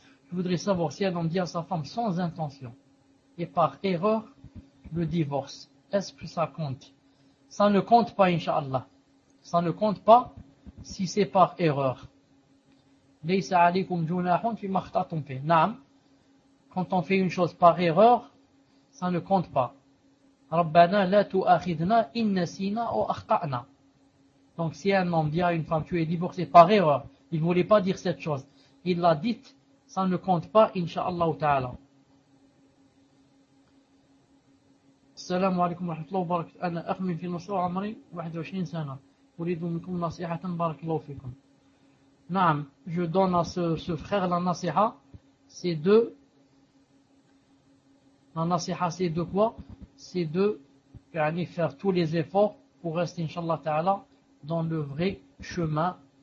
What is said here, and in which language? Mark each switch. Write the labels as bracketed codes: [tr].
[fr] Je voudrais savoir si un homme dit à sa femme sans intention et par erreur le divorce, est-ce que ça compte? Ça ne compte pas, Inch'Allah. Ça ne compte pas si c'est par erreur. [ar] ليس عليكم جناح فيما اخطأتم به. نعم. [fr] Quand on fait une chose par erreur, ça ne compte pas. [ar] ربنا لا تؤاخذنا إن نسينا أو أخطأنا. [fr] Donc si un homme dit à une femme, tu es divorcé par erreur, il ne voulait pas dire cette chose. Il l'a dite, ça ne compte pas, Inch'Allah ta'ala. [ar] السلام عليكم ورحمة الله وبركاته. أنا أخ من في مصر وعمري 21 سنة. أريد منكم نصيحة بارك الله فيكم. نعم. [fr] Je donne à ce frère la nasiha. C'est de. La nasiha c'est de quoi? C'est de يعني, faire tous les efforts pour rester Inch'Allah ta'ala dans le vrai chemin.